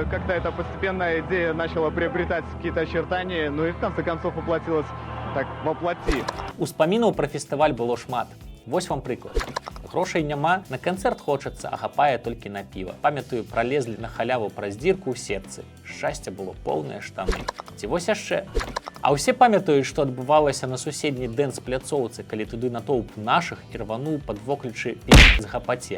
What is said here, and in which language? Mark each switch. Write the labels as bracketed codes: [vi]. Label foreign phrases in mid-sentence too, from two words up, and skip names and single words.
[ru] Как-то эта постепенная идея начала приобретать какие-то очертания, ну и в конце концов воплотилась так воплоти. [be] Успамінаў пра фестываль было шмат. Вось вам прыклад. Грошай няма, на канцэрт хочацца, а хапае толькі на піва. Памятаю, пролезлі на халяву праз дзірку ў сетцы. Шчасця было поўныя штаны. Ці вось яшчэ. А ўсе памятаюць, што адбывалася на суседняй дэнс-пляцоўцы, калі туды натоўп нашых і рвануў пад воклічы з гапаце.